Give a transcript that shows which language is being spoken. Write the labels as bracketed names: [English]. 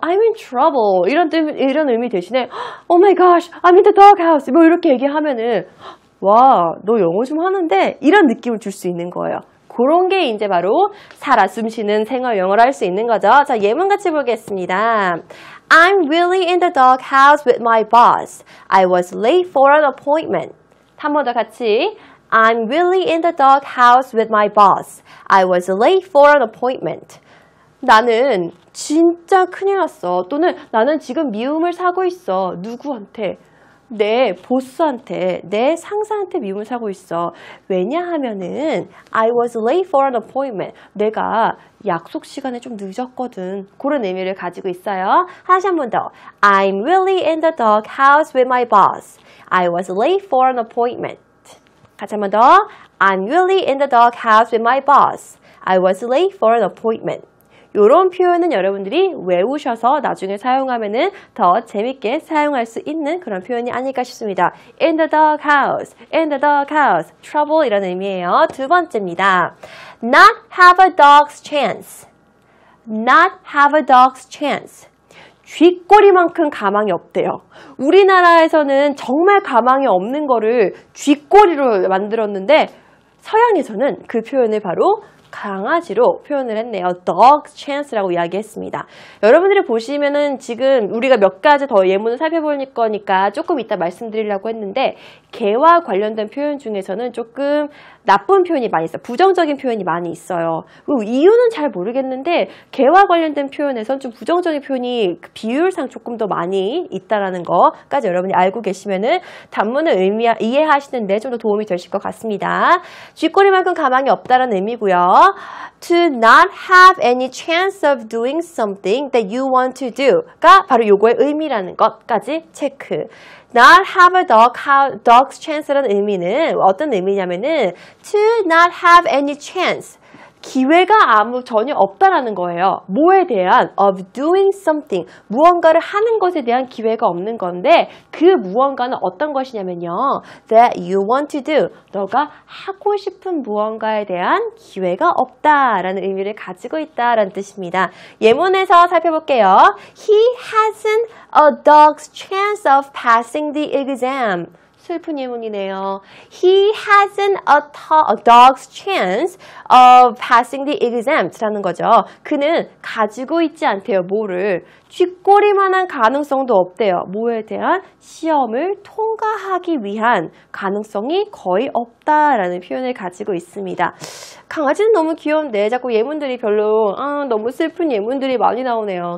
[English] I'm in trouble [Korean] 이런 의미 대신에 [English] Oh my gosh, I'm in the doghouse [Korean] 뭐 이렇게 얘기하면은 와, 너 영어 좀 하는데? 이런 느낌을 줄 수 있는 거예요. 그런 게 이제 바로 살아 숨쉬는 생활 영어를 할 수 있는 거죠. 자, 예문 같이 보겠습니다. [English] I'm really in the doghouse with my boss. I was late for an appointment. [Korean] 한 번 더 같이. [English] I'm really in the doghouse with my boss. I was late for an appointment. [Korean] 나는 진짜 큰일 났어. 또는 나는 지금 미움을 사고 있어. 누구한테? 내 보스한테, 내 상사한테 미움을 사고 있어. 왜냐하면은 [English] I was late for an appointment. [Korean] 내가 약속 시간에 좀 늦었거든. 그런 의미를 가지고 있어요. 다시 한 번 더. [English] I'm really in the doghouse with my boss. I was late for an appointment. [Korean] 같이 한 번 더. [English] I'm really in the doghouse with my boss. I was late for an appointment. [Korean] 이런 표현은 여러분들이 외우셔서 나중에 사용하면은 더 재밌게 사용할 수 있는 그런 표현이 아닐까 싶습니다. [English] In the doghouse, in the doghouse, trouble [Korean] 이라는 의미예요. 두 번째입니다. [English] Not have a dog's chance, not have a dog's chance. [Korean] 쥐꼬리만큼 가망이 없대요. 우리나라에서는 정말 가망이 없는 거를 쥐꼬리로 만들었는데 서양에서는 그 표현을 바로 강아지로 표현을 했네요. dog's chance라고 이야기했습니다. 여러분들이 보시면은 지금 우리가 몇 가지 더 예문을 살펴볼 거니까 조금 이따 말씀드리려고 했는데 개와 관련된 표현 중에서는 조금 나쁜 표현이 많이 있어요. 부정적인 표현이 많이 있어요. 그리고 이유는 잘 모르겠는데 개와 관련된 표현에선 좀 부정적인 표현이 비율상 조금 더 많이 있다라는 거까지 여러분이 알고 계시면은 단문을 이해하시는데 좀 더 도움이 되실 것 같습니다. 쥐꼬리만큼 가망이 없다라는 의미고요. [English] To not have any chance of doing something that you want to do가 [Korean] 바로 요거의 의미라는 것까지 체크. [English] Not have a dog's chance [Korean] 라는 의미는 어떤 의미냐면은 [English] to not have any chance. [Korean] 기회가 전혀 없다라는 거예요. 뭐에 대한 [English] of doing something, [Korean] 무언가를 하는 것에 대한 기회가 없는 건데 그 무언가는 어떤 것이냐면요. [English] that you want to do, [Korean] 너가 하고 싶은 무언가에 대한 기회가 없다라는 의미를 가지고 있다라는 뜻입니다. 예문에서 살펴볼게요. [English] He hasn't a dog's chance of passing the exam. [Korean] 슬픈 예문이네요. [English] He hasn't a dog's chance of passing the exam [Korean] 라는 거죠. 그는 가지고 있지 않대요. 뭐를? 쥐꼬리만한 가능성도 없대요. 뭐에 대한? 시험을 통과하기 위한 가능성이 거의 없다라는 표현을 가지고 있습니다. 강아지는 너무 귀여운데 자꾸 예문들이 별로 너무 슬픈 예문들이 많이 나오네요.